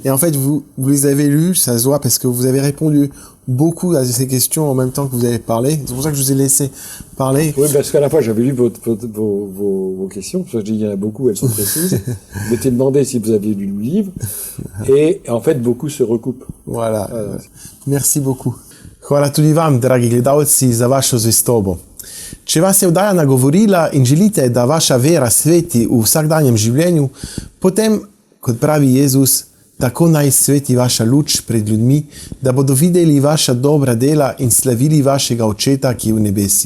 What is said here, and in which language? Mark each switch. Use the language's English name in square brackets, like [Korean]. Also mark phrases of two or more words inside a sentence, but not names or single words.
[French] et en fait vous les avez lues, ça se voit parce que vous avez répondu beaucoup à ces questions en même temps que vous avez parlé. C'est pour ça que je vous ai laissé parler. Oui, parce qu'à la fois j'avais lu vos questions, parce que je dis il y en a beaucoup, elles sont précises. Je m'étais demandé si vous aviez lu le livre et en fait beaucoup se recoupent. Voilà. Merci beaucoup. [Slovenian] Hvala tudi vam, dragi gledalci, za vašo zvestobo. Če vas je vdaja nagovorila in želite, da vaša vera sveti v vsakdanjem življenju, potem, kot pravi Jezus, tako naj sveti vaša luč pred ljudmi, da bodo videli vaša dobra dela in slavili vašega Očeta, ki je v nebesih.